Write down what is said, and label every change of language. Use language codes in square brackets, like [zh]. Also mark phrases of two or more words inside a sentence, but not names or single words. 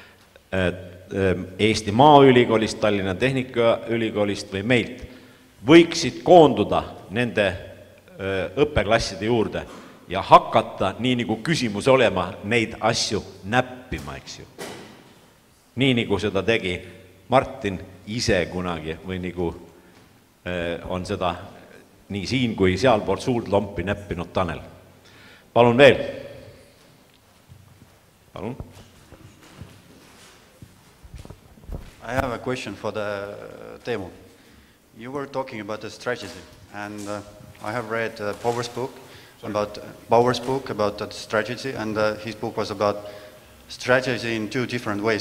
[et] Eesti Maaülikoolist, Tallinna Tehnikaülikoolist või meilt, võiksid koonduda nende õppeklasside juurde ja hakata, nii nagu küsimus olema, neid asju näppima, eks ju. Nii nagu seda tegi Martin ise kunagi või nagu on seda nii siin kui sealpoolt suurt lompi näppinud Tanel. Palun veel. Palun. [en] I have a question for the Teemu. You were talking about the strategy, and I have read Bauer's book about that strategy, and his book was about strategy in two different ways.